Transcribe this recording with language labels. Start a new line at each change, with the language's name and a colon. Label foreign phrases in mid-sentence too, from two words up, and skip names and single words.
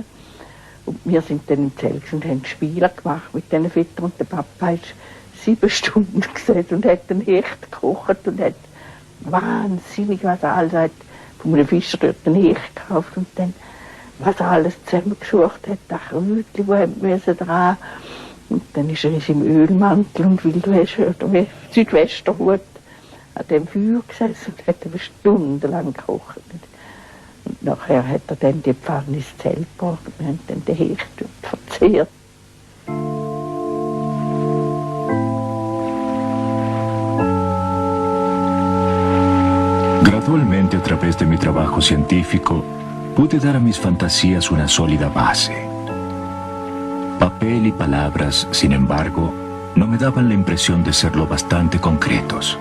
German: Und wir sind dann im Zelt und haben Spiele gemacht mit diesen Vätern und der Papa ist 7 Stunden gesessen und hat den Hecht gekocht und hat wahnsinnig, was er alles hat, von einem Fischer dort den Hecht gekauft und dann, was er alles zusammengesucht hat, das Krötchen, wo er müssen dran. Und dann ist er im Ölmantel und Südwesterhut an dem Feuer gesessen und hat aber stundenlang gekocht. Und nachher hat er dann die Pfanne ins Zelt gebracht und wir haben dann den Hecht verzehrt.
Spanish: Gradualmente, a través de mi trabajo científico, pude dar a mis fantasías una sólida base. Papel y palabras, sin embargo, no me daban la impresión de ser lo bastante concretos.